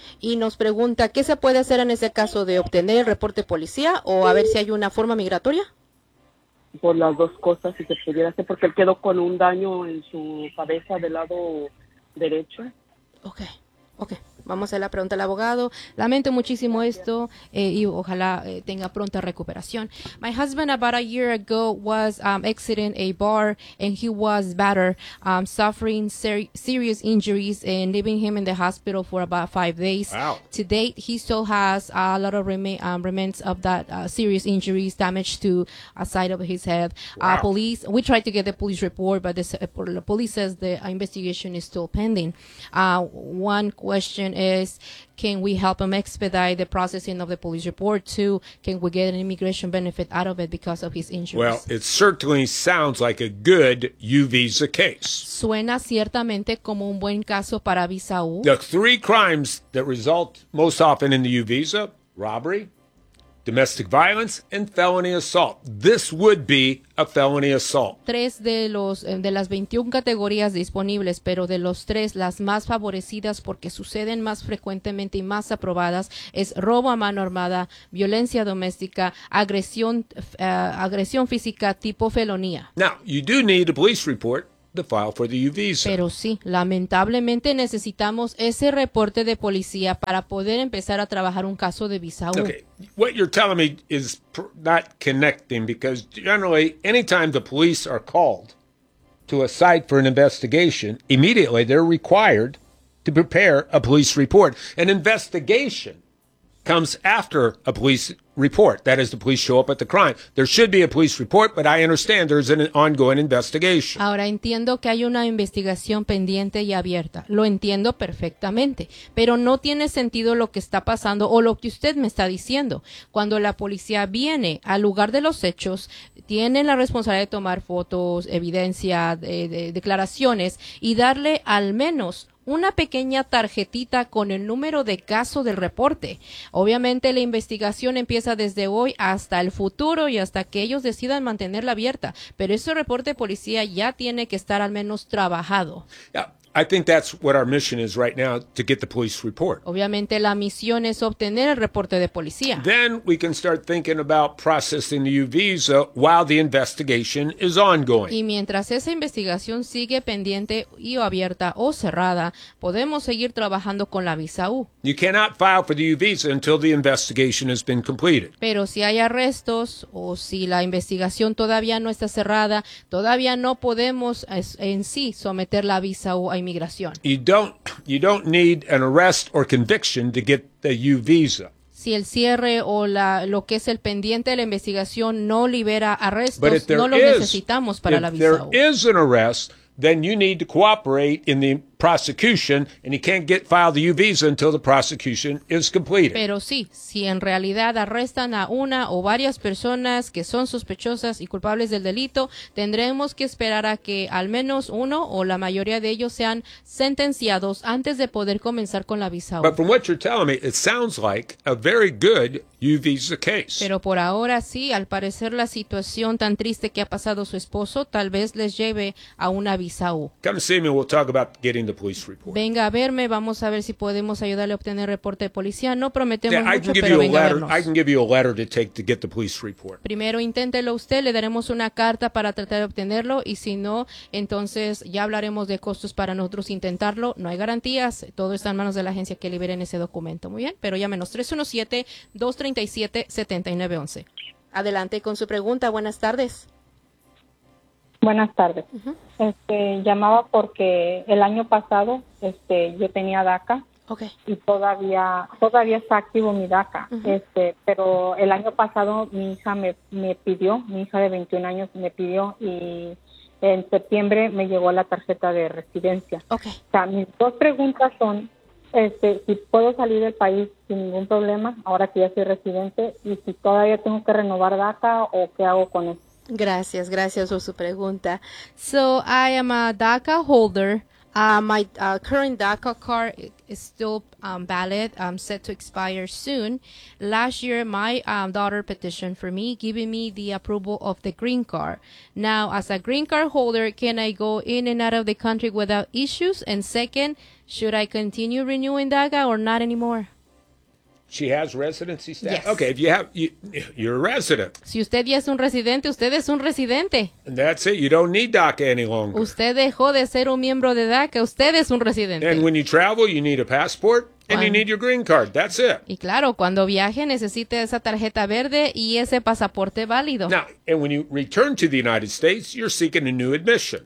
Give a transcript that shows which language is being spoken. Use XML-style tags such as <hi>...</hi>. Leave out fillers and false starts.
<es>Y nos pregunta, ¿qué se puede hacer en ese caso de obtener el reporte policía o a ver si hay una forma migratoria? Por las dos cosas, si se pudiera hacer, porque él quedó con un daño en su cabeza del lado derecho. Ok. Ok. Vamos a la pregunta al abogado. Lamento muchísimo esto y ojalá tenga pronta recuperación.</es> <en>My husband about a year ago was exiting a bar and he was battered, suffering serious injuries and leaving him in the hospital for about 5 days. Wow. To date, he still has a lot of remnants of that serious injuries, damage to a side of his head. Wow. We tried to get the police report, but the police says the investigation is still pending. One question is, can we help him expedite the processing of the police report? Two, can we get an immigration benefit out of it because of his injuries? Well, it certainly sounds like a good U visa case.</en> <es>Suena ciertamente como un buen caso para visa U.</es> <en>The three crimes that result most often in the U visa: robbery, domestic violence, and felony assault. This would be a felony assault.</en> <es>Tres de las 21 categorías disponibles, pero de los tres, las más favorecidas porque suceden más frecuentemente y más aprobadas, es robo a mano armada, violencia doméstica, agresión física tipo felonía.</es> <en>Now, you do need a police report to file for the U visa.</en> <es>Pero sí, lamentablemente necesitamos ese reporte de policía para poder empezar a trabajar un caso de visa U.</es> <en>Okay, what you're telling me is not connecting because generally, anytime the police are called to a site for an investigation, immediately they're required to prepare a police report. An investigation comes after a police report. That is, the police show up at the crime. There should be a police report, but I understand there's an ongoing investigation.</en> <es>Ahora entiendo que hay una investigación pendiente y abierta. Lo entiendo perfectamente, pero no tiene sentido lo que está pasando o lo que usted me está diciendo. Cuando la policía viene al lugar de los hechos, tiene la responsabilidad de tomar fotos, evidencia, declaraciones y darle al menos una pequeña tarjetita con el número de caso del reporte. Obviamente la investigación empieza desde hoy hasta el futuro y hasta que ellos decidan mantenerla abierta. Pero ese reporte de policía ya tiene que estar al menos trabajado.</es> <en>Yeah, I think that's what our mission is right now, to get the police report.</en> <es>Obviamente la misión es obtener el reporte de policía.</es> <en>Then we can start thinking about processing the U visa while the investigation is ongoing.</en> <es>Y mientras esa investigación sigue pendiente y o abierta o cerrada, podemos seguir trabajando con la visa U.</es> <en>You cannot file for the U visa until the investigation has been completed.</en> <es>Pero si hay arrestos o si la investigación todavía no está cerrada, todavía no podemos en sí someter la visa U.</es> <en>You don't need an arrest or conviction to get the U visa.</en> <es>Si el cierre o lo que es el pendiente de la investigación no libera arrestos, no lo necesitamos para la visa.</es> <en>But if there is an arrest, then you need to cooperate in the prosecution, and you can't file the U visa until the prosecution is completed.</en> <es>Pero sí, si en realidad arrestan a una o varias personas que son sospechosas y culpables del delito, tendremos que esperar a que al menos uno o la mayoría de ellos sean sentenciados antes de poder comenzar con la visa U.</es> <en>But from what you're telling me, it sounds like a very good U visa case.</en> <es>Pero por ahora sí, al parecer la situación tan triste que ha pasado su esposo tal vez les lleve a una visa U.</es> <en>Come see me, we'll talk about getting the police report.</en> <es>Venga a verme, vamos a ver si podemos ayudarle a obtener reporte de policía. No prometemos mucho, pero venga a vernos.</es> <en>I can give you a letter to take to get the police report.</en> <es>Primero inténtelo usted, le daremos una carta para tratar de obtenerlo, y si no, entonces ya hablaremos de costos para nosotros intentarlo. No hay garantías, todo está en manos de la agencia que libere ese documento. Muy bien, pero llámenos 317-237-7911. Adelante con su pregunta, buenas tardes. Buenas tardes. Uh-huh. Llamaba porque el año pasado yo tenía DACA. Okay. Y todavía está activo mi DACA. Uh-huh. Pero el año pasado mi hija me pidió, mi hija de 21 años me pidió, y en septiembre me llegó la tarjeta de residencia. Okay. O sea, mis dos preguntas son, si puedo salir del país sin ningún problema ahora que ya soy residente, y si todavía tengo que renovar DACA o qué hago con eso. Gracias, gracias por su pregunta.</es> <en>So I am a DACA holder. My current DACA card is still valid. I'm set to expire soon. Last year, my daughter petitioned for me, giving me the approval of the green card. Now, as a green card holder, can I go in and out of the country without issues? And second, should I continue renewing DACA or not anymore? She has residency status. Yes. Okay, if you have, you're a resident.</en> <es>Si usted ya es un residente, usted es un residente.</es> <en>And that's it. You don't need DACA any longer.</en> <es>Usted dejó de ser un miembro de DACA. Usted es un residente.</es> <en>And when you travel, you need a passport. And you need your green card. That's it.</en> <es>Y claro, cuando viaje necesite esa tarjeta verde y ese pasaporte válido.</es> <en>Now, and when you return to the United States, you're seeking a new admission.</en>